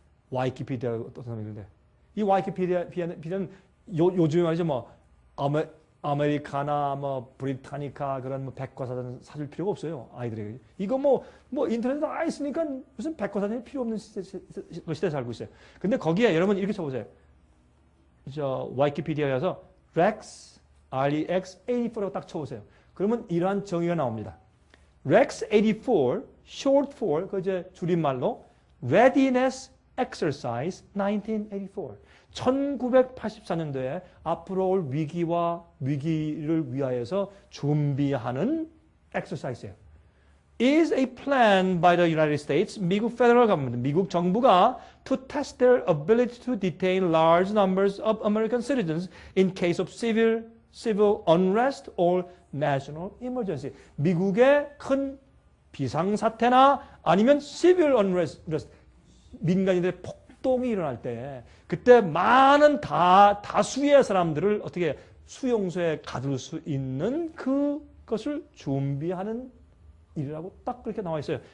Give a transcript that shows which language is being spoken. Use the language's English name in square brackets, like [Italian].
[Korean] 와이키피디아가 어떤 사람이 있는데, 이 와이키피디아는 요즘에 말이죠, 뭐 아메리카나, 뭐 브리타니카 그런 뭐 백과사전 사줄 필요가 없어요, 아이들에게. 이거 뭐 인터넷에 다 있으니까 무슨 백과사전이 필요 없는 시대에 살고 있어요. 근데 거기에 여러분 이렇게 쳐보세요. 저 와이키피디아에서 Rex, REX 84라고 딱 쳐보세요. 그러면 이러한 정의가 나옵니다. [English] Rex 84, short for, [Korean] 그 이제 줄임말로 [English] Readiness Exercise 1984. [Korean] 1984년도에 앞으로 올 위기를 위하여서 준비하는 엑서사이즈예요. [English] Is a plan by the United States, 미국 federal government, [Korean] 미국 정부가 [English] to test their ability to detain large numbers of American citizens in case of civil unrest or national emergency. [Korean] 미국의 큰 비상사태나 아니면 [English] civil unrest, [Korean] 민간인들의 폭동이 일어날 때 그때 많은 다수의 사람들을 어떻게 수용소에 가둘 수 있는 그것을 준비하는 일이라고 딱 그렇게 나와 있어요.